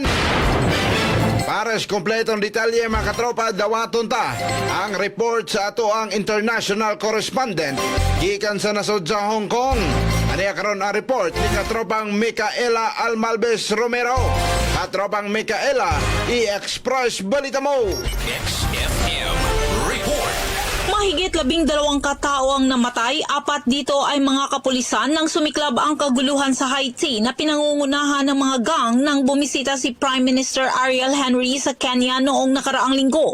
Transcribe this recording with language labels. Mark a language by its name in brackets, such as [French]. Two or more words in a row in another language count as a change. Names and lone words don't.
[Cebuano] Para sa kompletong detalye mga katropa, dawaton ta ang report sa ato ang international correspondent gikan sa nasod sa Hong Kong. Aniya karon ang report ni katropang Micaela Almalbes Romero. Katropang Micaela, i-express balita mo. XFM Report. [Filipino] Mahigit 12 katao ang namatay, 4 dito ay mga kapulisan nang sumiklab ang kaguluhan sa Haiti na pinangungunahan ng mga gang nang bumisita si Prime Minister Ariel Henry sa Kenya noong nakaraang linggo.